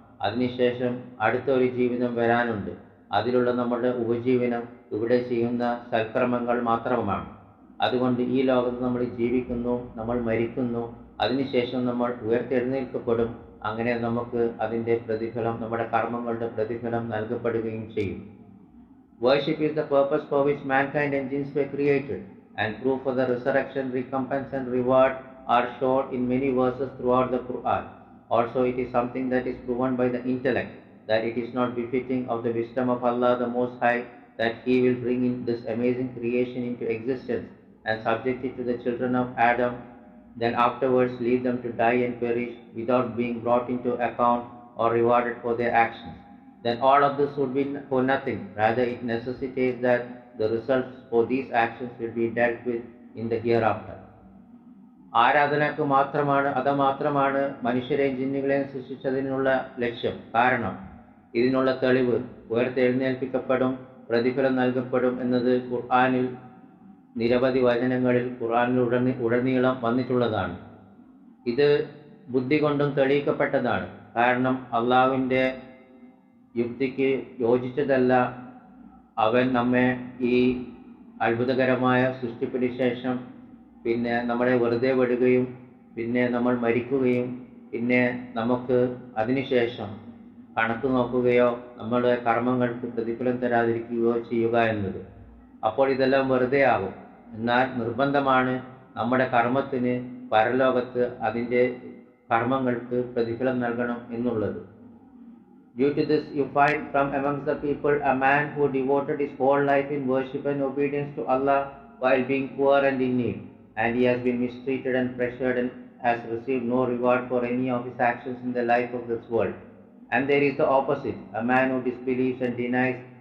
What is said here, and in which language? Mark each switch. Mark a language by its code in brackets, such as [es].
[ml] അതിനുശേഷം അടുത്ത ഒരു ജീവിതം വരാനുണ്ട്. അതിലുള്ള നമ്മുടെ ഉപജീവനം ഇവിടെ ചെയ്യുന്ന സൽക്രമങ്ങൾ മാത്രമാണ്. അതുകൊണ്ട് ഈ ലോകത്ത് നമ്മൾ ജീവിക്കുന്നു, നമ്മൾ മരിക്കുന്നു, അതിനുശേഷം നമ്മൾ ഉയർത്തെഴുന്നേൽക്കപ്പെടും. അങ്ങനെ നമുക്ക് അതിൻ്റെ പ്രതിഫലം, നമ്മുടെ കർമ്മങ്ങളുടെ പ്രതിഫലം നൽകപ്പെടുകയും ചെയ്യും. [en] Worship is the purpose for which mankind and jinns were created, and proof for the resurrection, recompense and reward are shown in many verses throughout the Quran. Also, it is something that is proven by the intellect, that it is not befitting of the wisdom of Allah the Most High that He will bring in this amazing creation into existence and subject it to the children of Adam, then afterwards leave them to die and perish without being brought into account or rewarded for their actions. Then all of this would be for nothing. Rather, it necessitates that the results for these actions will be dealt with in the hereafter. [ml] ആരാധനക്ക് മാത്രമാണ് മനുഷ്യരെയും ജിന്നുകളെയും സൃഷ്ടിച്ചതിനുള്ള ലക്ഷ്യം. കാരണം ഇതിനുള്ള തെളിവ് ഉയർത്തെഴുന്നേൽപ്പിക്കപ്പെടും, പ്രതിഫലം നൽകപ്പെടും എന്നത് ഖുർആനിൽ നിരവധി വചനങ്ങളിൽ ഉടനീളം വന്നിട്ടുള്ളതാണ്. ഇത് ബുദ്ധി കൊണ്ടും തെളിയിക്കപ്പെട്ടതാണ്. കാരണം അള്ളാഹുവിൻ്റെ യുക്തിക്ക് യോജിച്ചതല്ല അവൻ നമ്മെ ഈ അത്ഭുതകരമായ സൃഷ്ടിപ്പിന് ശേഷം പിന്നെ നമ്മളെ വെറുതെ വിടുകയും പിന്നെ നമ്മൾ മരിക്കുകയും പിന്നെ നമുക്ക് അതിനുശേഷം കണക്ക് നോക്കുകയോ നമ്മുടെ കർമ്മങ്ങൾക്ക് പ്രതിഫലം തരാതിരിക്കുകയോ ചെയ്യുക എന്നത്. അപ്പോൾ ഇതെല്ലാം വെറുതെ ആകും. എന്നാൽ നിർബന്ധമാണ് നമ്മുടെ കർമ്മത്തിന് പരലോകത്ത് അതിൻ്റെ കർമ്മങ്ങൾക്ക് പ്രതിഫലം നൽകണം എന്നുള്ളത്. [en] Due to this, you find from amongst the people a man who devoted his whole life in worship and obedience to Allah while being poor and in need, and he has been mistreated and pressured and has received no reward for any of his actions in the life of this world. And there is the opposite, a man who disbelieves and denies